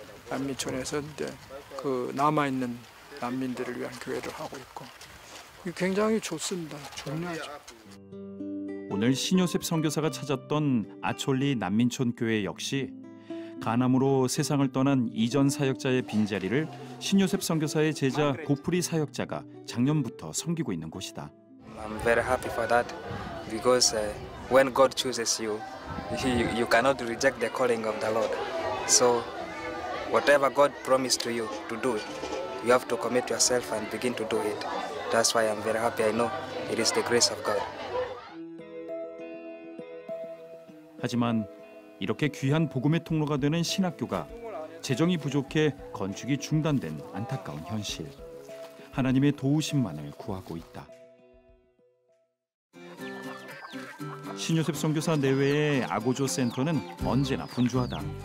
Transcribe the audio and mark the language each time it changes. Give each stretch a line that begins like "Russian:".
Korean: 난민촌에서 이제 그 남아 있는 난민들을 위한 교회를 하고 있고 굉장히 좋습니다. 중요하죠. 오늘 신요셉 선교사가 찾았던 아촐리 난민촌 교회 역시 가남으로 세상을 떠난 이전 사역자의 빈자리를 신요셉 선교사의 제자 고프리 사역자가 작년부터 섬기고 있는 곳이다.
English: I'm very happy for that because when God chooses you, you cannot reject the calling of the Lord. So whatever God promised to you to do, you have to commit yourself and begin to do it. That's why I'm very happy. I know it is the grace of God.
Korean: 하지만 이렇게 귀한 복음의 통로가 되는 신학교가 재정이 부족해 건축이 중단된 안타까운 현실. 하나님의 도우심만을 구하고 있다. 신요셉 선교사 내외의 아고조 센터는 언제나 분주하다.